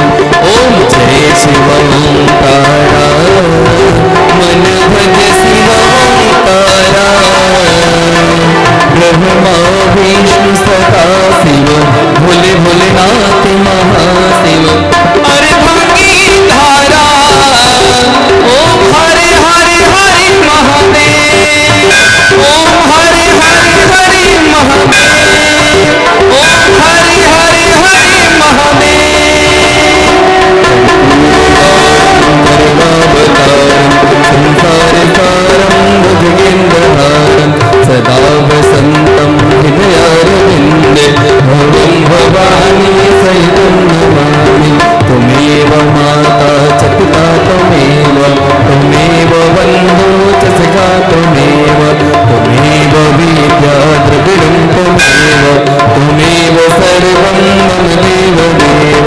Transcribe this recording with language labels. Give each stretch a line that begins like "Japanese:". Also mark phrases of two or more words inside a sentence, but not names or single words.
Hindi: ओम जय शिव ओंकारा, मन भज शिव ओंकारा। ब्रह्मा विष्णु सदा शिव, भोले भोलेनाथ महाशिव। अरे भंगी धारा, ओम हरे हरे हरे महादेव। ओम हरे हरे हरे महादेव। ओम हरे हरे हरे महादेव।
Sanskrit: संसार सारं भुजगेन्द्रहारं, सदा वसन्तं हृदयारविन्दे। भवं भवानी सहितं नमामि, त्वमेव माता च पिता त्वमेव, त्वमेव बन्धो च सखा त्वमेव, त्वमेव विद्या द्रविणं त्वमेव, त्वमेव सर्वं मम देवदेव।